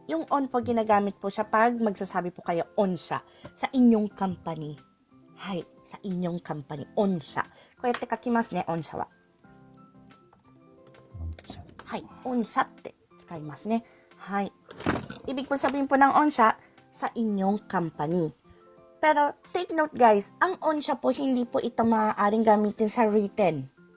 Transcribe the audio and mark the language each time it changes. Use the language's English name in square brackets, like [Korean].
[Filipino] Yung on po ginagamit po siya pag magsasabi po kayo on siya sa inyong company. Hay. Sa inyong company. On siya. [Japanese] こうやって書きますね、on siyaは。 [Filipino] On siya. [Japanese] はい。 on siyaって使いますね。はい。 [Filipino] Ibig po sabihin po ng on siya sa inyong company. Pero, [English] take note guys, [Filipino] ang on siya po, hindi po ito maaaring gamitin sa written.